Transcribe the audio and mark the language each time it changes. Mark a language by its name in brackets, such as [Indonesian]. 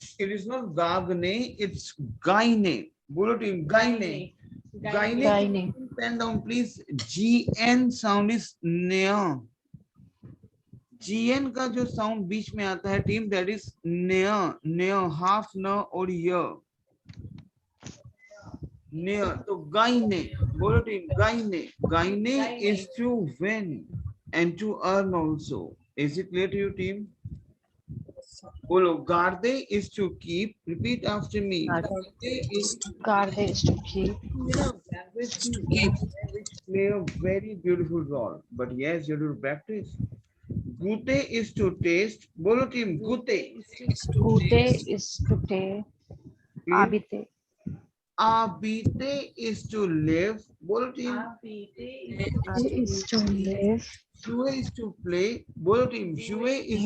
[English] It is not गागने, it's गाइने. [Hindi] बोलो team [English] गाइने. गाइने. Pen down please. GN sound is नेया. [Hindi] GN का जो sound बीच में आता है टीम, [English] That is नेया. [Hindi] नेया हाफ न और य. [English] नेया. तो गाइने. [Hindi] बोलो team [English] गाइने. गाइने is to win and to earn also. Is it clear to you team? [Hindi] बोलो [English] गार्डे is to keep. Repeat after me. Garde is to keep. Which play a very beautiful role. But yes, you have to practice. Gute is to taste. [Hindi] बोलो team gute. [English] Gute is to take. Abite. Abite is to live. [Hindi] बोलो team. [English] Abite is to live. Jouer is to play. [Hindi] बोलो team. [English] Jouer is